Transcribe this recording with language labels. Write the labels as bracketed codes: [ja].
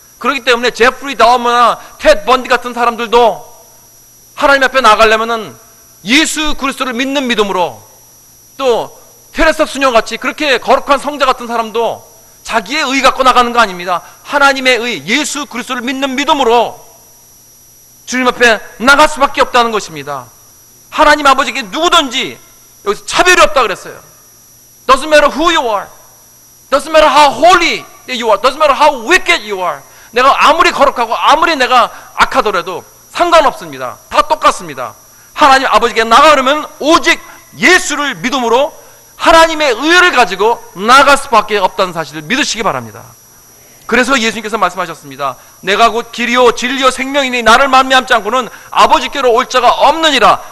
[ko] 그렇기 때문에 제프리 다우머나 텟 번디 같은 사람들도 하나님 앞에 나가려면은 예수 그리스도를 믿는 믿음으로, 또 테레사 수녀같이 그렇게 거룩한 성자 같은 사람도 자기의 의 갖고 나가는 거 아닙니다. 하나님의 의, 예수 그리스도를 믿는 믿음으로 주님 앞에 나갈 수밖에 없다는 것입니다. 하나님 아버지께 누구든지 여기서 차별이 없다 그랬어요. [en] Doesn't matter who you are, doesn't matter how holy you are, doesn't matter how wicked you are. [ko] 내가 아무리 거룩하고 아무리 내가 악하더라도 상관없습니다. 다 똑같습니다. 하나님 아버지께 나가 그러면 오직 예수를 믿음으로 하나님의 의를 가지고 나아갈 수밖에 없다는 사실을 믿으시기 바랍니다. 그래서 예수님께서 말씀하셨습니다. 내가 곧 길이요 진리요 생명이니 나를 만미함지 않고는 아버지께로 올 자가 없느니라.